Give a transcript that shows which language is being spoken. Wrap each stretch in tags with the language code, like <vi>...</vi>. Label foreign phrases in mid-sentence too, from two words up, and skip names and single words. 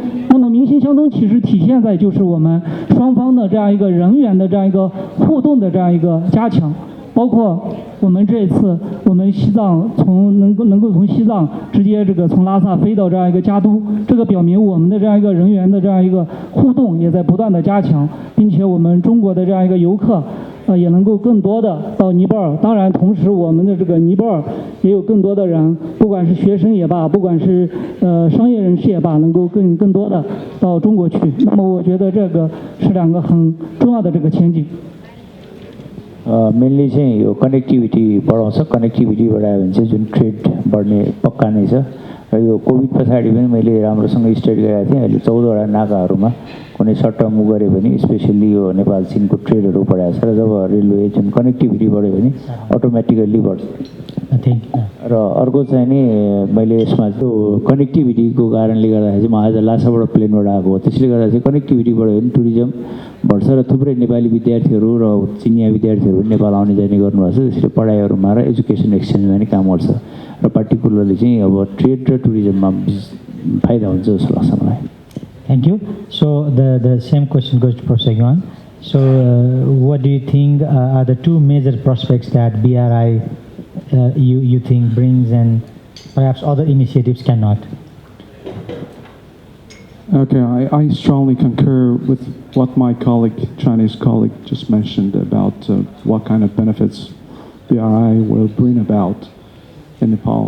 <zh>那么民心相通其实体现在就是我们双方的这样一个人员的这样一个互动的这样一个加强，包括我们这一次我们西藏能够从西藏直接这个从拉萨飞到这样一个嘉都，这个表明我们的这样一个人员的这样一个互动也在不断的加强，并且我们中国的这样一个游客也能够更多的到尼泊尔。当然同时我们的这个尼泊尔也有更多的人，不管是学生也罢，不管是商业人士也罢，能够更多的到中国去。那么我觉得这个是2个很重要的这个前景。</zh> <ne>मेनली चाहिँ यो कनेक्टिभिटी बढाउँछ, कनेक्टिभिटी बढायो भने चाहिँ जुन ट्रेड बढ्ने पक्का नै छ। र यो कोभिड पछाडि पनि मैले राम्रोसँग स्टडी गरेको थिएँ। अहिले 14वटा नाकाहरूमा कुनै</ne> <en>short term move</en> <ne>गऱ्यो भने स्पेसल्ली यो नेपाल चीनको ट्रेडहरू बढाएको छ। र जब रेलवे जुन कनेक्टिभिटी बढ्यो भने अटोमेटिकल्ली बढ्छ। र अर्को चाहिँ नि मैले यसमा त्यो कनेक्टिभिटीको कारणले गर्दाखेरि चाहिँ म आज लासाबाट प्लेनबाट आएको हो, त्यसले गर्दा चाहिँ कनेक्टिभिटी बढ्यो भने टुरिज्म बढ्छ र थुप्रै नेपाली विद्यार्थीहरू र चिनिया विद्यार्थीहरू नेपाल आउने जाने गर्नुभएको छ। त्यसरी पढाइहरूमा र</ne> <en>education exchange</en> <ne>नि काम गर्छ र पार्टिकुलरली चाहिँ अब ट्रेड र टुरिज्ममा फाइदा हुन्छ जस्तो लाग्छ मलाई।</ne> <en>Thank you. So the same question goes to Professor Yuan. So what do you think are the 2 major prospects that BRI you think brings and perhaps other initiatives cannot? Okay, I strongly concur with what my Chinese colleague just mentioned about what kind of benefits BRI will bring about in Nepal.</en>